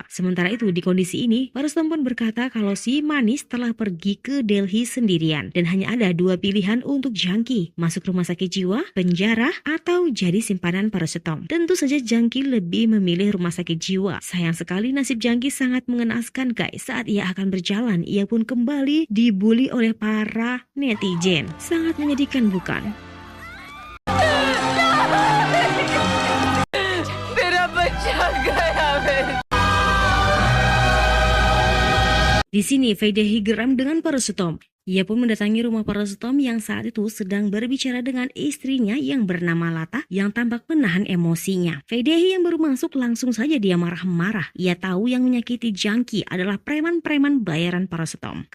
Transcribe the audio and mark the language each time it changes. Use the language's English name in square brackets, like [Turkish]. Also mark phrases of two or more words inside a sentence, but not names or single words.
[Indonesian] Sementara itu di kondisi ini, Purushottam pun berkata kalau si Manis telah pergi ke Delhi sendirian dan hanya ada 2 pilihan untuk Jangki, masuk rumah sakit jiwa, penjara, atau jadi simpanan Purushottam. Tentu saja Jangki lebih memilih rumah sakit jiwa. Sayang sekali nasib Jangki sangat mengenaskan guys. Saat ia akan berjalan, ia pun kembali dibully oleh para netizen. Sangat menyedihkan bukan? [Hindi] मेरा बच्चा गया मेरे। [Indonesian] Di sini Vaidehi geram dengan Purushottam Ia pun mendatangi rumah Parastom yang saat itu sedang berbicara dengan istrinya yang bernama Lata yang tampak menahan emosinya. Vedehi yang baru masuk langsung saja dia marah-marah. Ia tahu yang menyakiti Jangki adalah preman-preman bayaran Parastom.